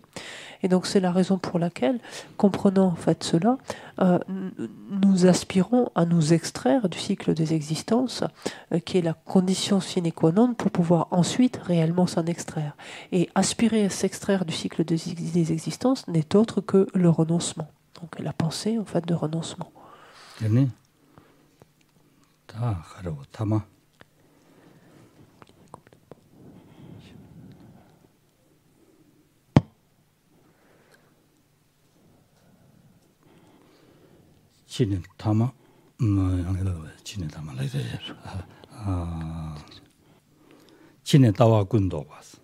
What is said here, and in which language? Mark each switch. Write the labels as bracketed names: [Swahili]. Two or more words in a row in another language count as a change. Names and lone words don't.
[French] Et donc c'est la raison pour laquelle, comprenant en fait cela, nous aspirons à nous extraire du cycle des existences, qui est la condition sine qua non pour pouvoir ensuite réellement s'en extraire. Et aspirer à s'extraire du cycle des existences n'est autre que le renoncement. Donc la pensée en fait de renoncement. 치는 타마 치는 타마 라이데 치는 따와 군도 봤어.